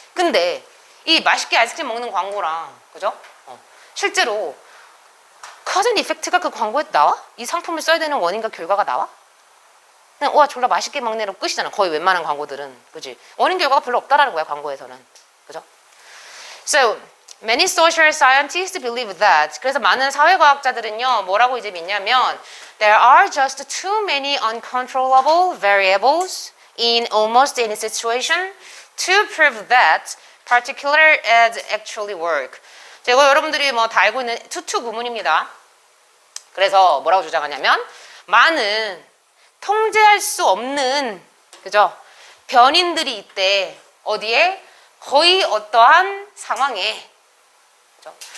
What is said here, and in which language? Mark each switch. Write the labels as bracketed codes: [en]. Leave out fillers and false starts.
[ko] 근데 이 맛있게 아이스크림 먹는 광고랑, 그죠? 실제로 커즌 이펙트가 그 광고에 나와? 이 상품을 써야 되는 원인과 결과가 나와? 그냥 와 졸라 맛있게 먹네로 끝이잖아. 거의 웬만한 광고들은. 그지? 원인 결과가 별로 없다라는 거야, 광고에서는. 그죠? [en] So, many social scientists believe that. [ko] 그래서 많은 사회과학자들은요, 뭐라고 이제 믿냐면 [en] There are just too many uncontrollable variables in almost any situation to prove that particular ads actually work. [ko] 자, 이거 여러분들이 뭐 다 알고 있는 투투 구문입니다. 그래서 뭐라고 주장하냐면 많은 통제할 수 없는 그죠? 변인들이 있대. 어디에? 거의 어떠한 상황에 그죠?